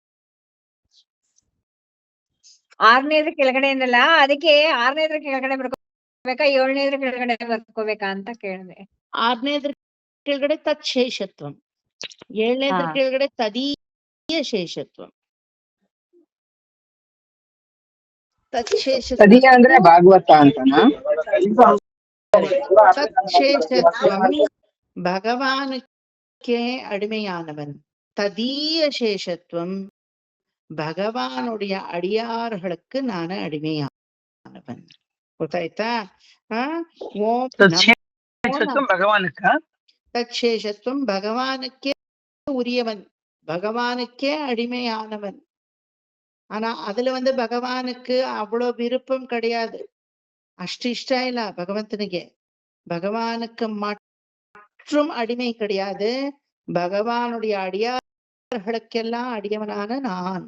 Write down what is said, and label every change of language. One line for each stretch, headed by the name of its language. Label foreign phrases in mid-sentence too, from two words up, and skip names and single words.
Kannada: 6ನೇದ್ರ ಕೆಳಗಡೆ ಏನಲ್ಲ, ಅದಕ್ಕೆ 6ನೇದ್ರ ಕೆಳಗಡೆ ಬರ್ಕೋಬೇಕಾ 7ನೇದ್ರ ಕೆಳಗಡೆ ಬರ್ಕೋಬೇಕಾ ಅಂತ ಕೇಳಿದೆ. 6ನೇದ್ರ ಕೆಳಗಡೆ ತತ್ಶೇಷತ್ವಂ, 7ನೇದ್ರ ಕೆಳಗಡೆ ತದೀಯ ಶೇಷತ್ವಂ. ತಚ್ಛೇಷ ತದೀಯ ಅಂದ್ರೆ ಭಾಗವತ ಅಂತನಾ?
Tamil: தற்சேஷத்துவம் பகவானுக்கே அடிமையானவன். ததீய சேஷத்துவம் பகவானுடைய அடியார்களுக்கு நான் அடிமையானவன்.
Kannada: ಗೊತ್ತಾಯ್ತಾ? ಓಂ ಭಗವಾನಕ್ಕ
Tamil: தற்சேஷத்துவம் பகவானுக்கே உரியவன், பகவானுக்கே அடிமையானவன். ஆனா அதுல பகவானுக்கு அவ்வளவு விருப்பம் கிடையாது,
Kannada: ಅಷ್ಟ ಇಷ್ಟ ಇಲ್ಲ ಭಗವಂತನಿಗೆ.
Tamil: பகவானுக்கு மற்றும் அடிமை கிடையாது, பகவானுடைய அடியார்களுக்கெல்லாம் அடியவனான நான்.